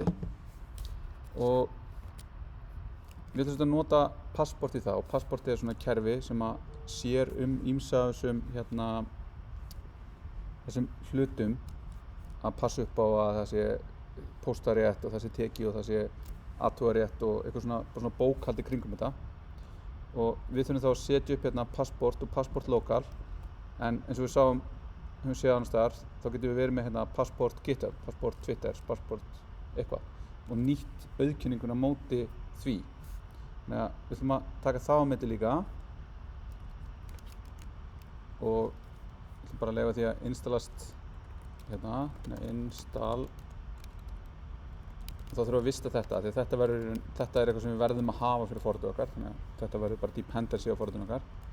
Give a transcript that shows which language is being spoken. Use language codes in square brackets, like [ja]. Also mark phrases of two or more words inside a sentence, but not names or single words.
[is] Og við ætlum að nota passport í það, og passportið er svona kerfi sem að sér ýmsa þessum hlutum að passa upp á að það sé póstarétt og það sé tekið og það sé athugarétt og eitthvað svona bókhaldi kringum þetta. Og við þurfum þá að setja upp hérna passport og passport lokal, en eins og við höfum séð annars staðar, þá getum við verið með hérna passport GitHub, passport Twitter, passport eitthvað og nýtt auðkenninguna móti því. Þannig að við ætlum að taka það á milli líka og við ætlum bara að leyfa því að installast hérna, install. Þá þurfum við að vista þetta, því þetta er eitthvað sem við verðum að hafa fyrir forritið okkar, þannig að þetta verður bara dependency á forritinu okkar.